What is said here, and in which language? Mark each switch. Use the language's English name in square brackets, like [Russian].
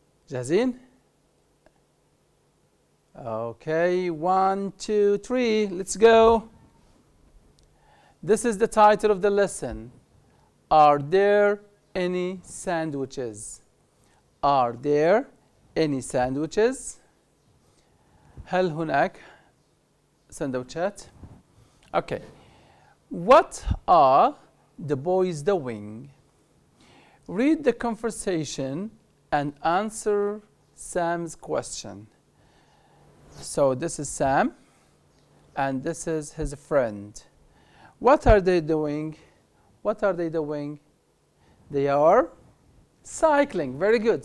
[Arabic] جاهزين؟ [English] Okay, 1, 2, 3, let's go. This is the title of the lesson. Are there any sandwiches? Are there any sandwiches? [Arabic] هل هناك سندوتشات؟ Okay. [English] What are the boys doing? Read the conversation and answer Sam's question. So this is Sam, and this is his friend. What are they doing? What are they doing? They are cycling. Very good.